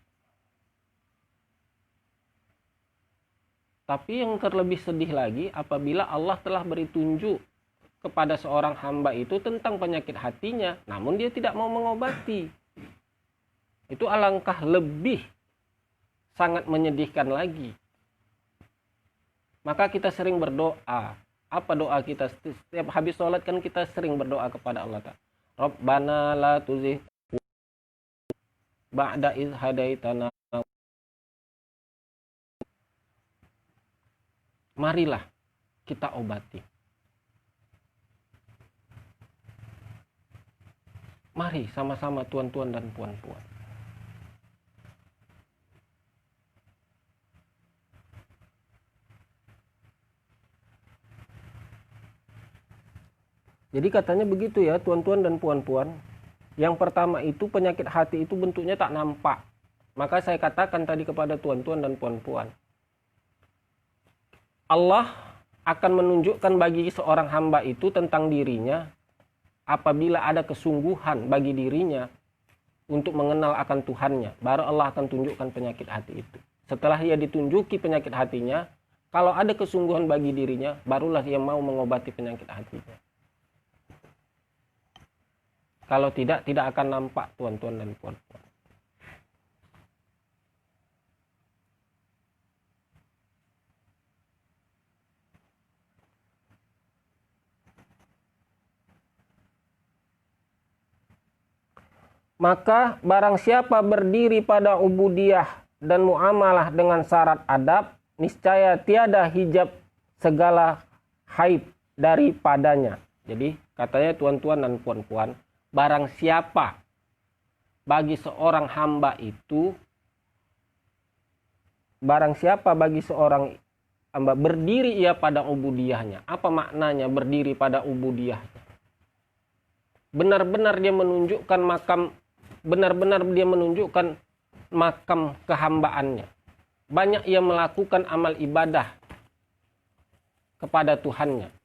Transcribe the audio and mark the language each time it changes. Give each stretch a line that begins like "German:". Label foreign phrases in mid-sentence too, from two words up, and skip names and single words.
Malay: Tapi yang terlebih sedih lagi, apabila Allah telah beri tunjuk kepada seorang hamba itu tentang penyakit hatinya, namun dia tidak mau mengobati. Itu alangkah lebih sangat menyedihkan lagi. Maka kita sering berdoa. Apa doa kita? Setiap habis sholat kan kita sering berdoa kepada Allah Ta'ala.
Arabic: ربنا لا تزغ بعد إذ هديتنا.
Malay: Marilah kita obati. Mari sama-sama tuan-tuan dan puan-puan. Jadi katanya begitu ya tuan-tuan dan puan-puan. Yang pertama itu penyakit hati itu bentuknya tak nampak. Maka saya katakan tadi kepada tuan-tuan dan puan-puan. Allah akan menunjukkan bagi seorang hamba itu tentang dirinya apabila ada kesungguhan bagi dirinya untuk mengenal akan Tuhannya. Baru Allah akan tunjukkan penyakit hati itu. Setelah ia ditunjuki penyakit hatinya, Kalau ada kesungguhan bagi dirinya, barulah dia mau mengobati penyakit hatinya. Kalau tidak, tidak akan nampak tuan-tuan dan puan-puan. Maka barang siapa berdiri pada ubudiyah dan muamalah dengan syarat adab, niscaya tiada hijab segala haid daripadanya. Jadi katanya tuan-tuan dan puan-puan, barang siapa bagi seorang hamba itu, barang siapa bagi seorang hamba berdiri ia pada ubudiyahnya. Apa maknanya berdiri pada ubudiyahnya? Benar-benar dia menunjukkan makam kehambaannya. Banyak ia melakukan amal ibadah kepada Tuhannya.